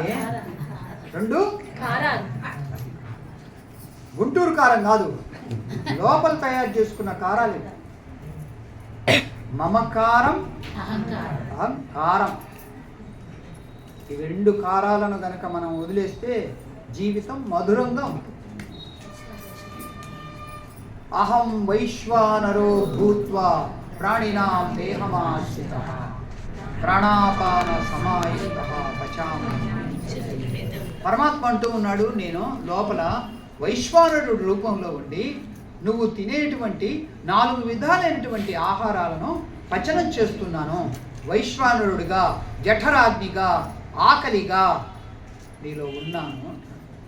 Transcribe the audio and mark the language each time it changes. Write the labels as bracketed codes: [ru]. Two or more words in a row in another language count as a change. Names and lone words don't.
[te] రెండు గుంటూరు కారం కాదు, లోపల తయారు చేసుకున్న కారాలు. మమకారం, అహంకారం. ఈ రెండు కారాలను గనక మనం వదిలేస్తే జీవితం మధురంగా ఉంటుంది. [sa] అహం వైశ్వానరో భూత్వా ప్రాణినాం దేహమాశ్రితః ప్రాణాపాన సమాయుక్తః పచామి. [te] పరమాత్మ అంటూ ఉన్నాడు, నేను లోపల వైశ్వానరుడు రూపంలో ఉండి నువ్వు తినేటువంటి 4 విధాలైనటువంటి ఆహారాలను పచనం చేస్తున్నాను. వైశ్వానరుడిగా, జఠరాగ్నిగా, ఆకలిగా నీలో ఉన్నాను అంటున్నాడు.